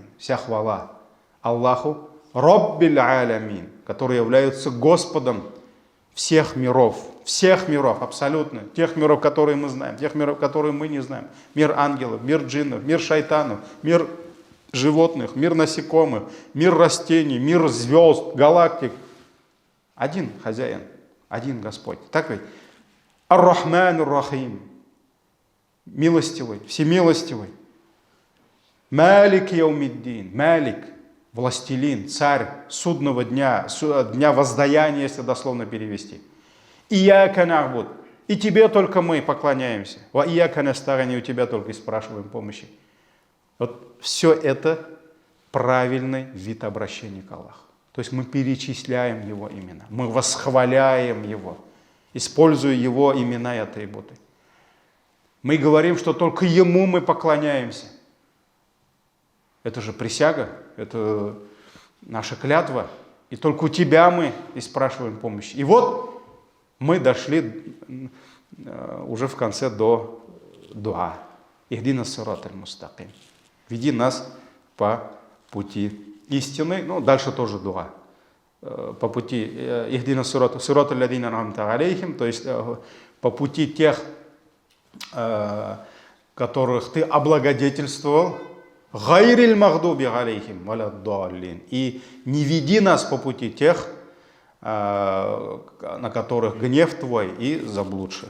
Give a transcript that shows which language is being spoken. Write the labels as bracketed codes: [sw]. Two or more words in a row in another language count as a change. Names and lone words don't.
[ru] Вся хвала Аллаху [ar] رب العالمين, [ru] который является Господом всех миров, абсолютно. Тех миров, которые мы знаем, тех миров, которые мы не знаем. Мир ангелов, мир джиннов, мир шайтанов, мир животных, мир насекомых, мир растений, мир звезд, галактик. Один хозяин, один Господь. Так ведь? [ar] الرحمن الرحيم. [ru] Милостивый, всемилостивый. [ar] مالك يوم الدين. مالك. [ru] Властелин, царь судного дня, дня воздаяния, если дословно перевести. [ar] إياك نعبد. [ru] И тебе только мы поклоняемся. [ar] وإياك نستعين, [ru] у тебя только и спрашиваем помощи. Вот все это правильный вид обращения к Аллаху. То есть мы перечисляем Его имена, мы восхваляем Его, используя Его имена и атрибуты. Мы говорим, что только Ему мы поклоняемся. Это же присяга, это наша клятва. И только у тебя мы и спрашиваем помощи. И вот мы дошли уже в конце до дуа. [ar] اهدنا الصراط المستقيم. [ru] Веди нас по пути истины. Ну, дальше тоже дуа. По пути [ar] اهدنا صراط الذين أنعمت عليهم, [ru] то есть по пути тех, которых ты облагодетельствовал. [ar] غير المغضوب عليهم ولا الضالين. [ru] И не веди нас по пути тех, на которых гнев твой, и заблудших.